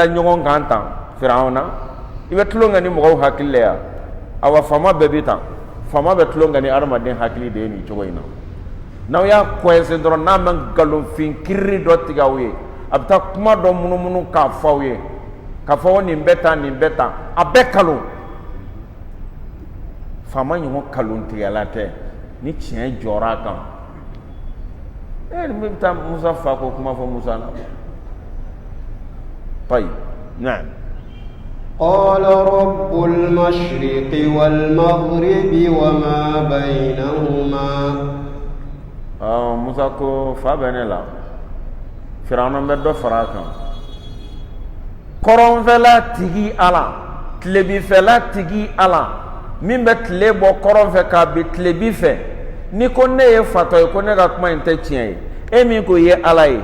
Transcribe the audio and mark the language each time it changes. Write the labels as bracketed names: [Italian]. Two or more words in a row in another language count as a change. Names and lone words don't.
[Bambara] ɲɔgɔn kan tan Firawuna i bɛ tulon kɛ ni mɔgɔw hakili la yan awa faama bɛɛ bi tan faama bɛ tulon kɛ ni adamaden hakili de ye nin cogo in na n'aw y'a coincé dɔrɔn n'a ma nkalonfin kiriri dɔ tigɛ aw ye a bɛ taa kuma dɔ munumunu k'a fɔ aw ye k'a fɔ ko nin bɛ tan nin bɛ tan a bɛɛ kalon faama ɲɔgɔn kalon tigɛla tɛ ni tiɲɛ jɔra a kan nin bɛ taa Musa fa ko kuma fɔ Musa la [Arabic] طيب نعم قال رب المشرق والمغرب وما بينهما [Bambara] Musa ko fa bɛ ne la Firawuna bɛ dɔ fara a kan kɔrɔnfɛla tigi Ala tilebinfɛla tigi Ala min bɛ tile bɔ kɔrɔn fɛ k'a bin tilebin fɛ ni ko ne ye fatɔ ye ko ne ka kuma in tɛ tiɲɛ ye e min ko ye Ala ye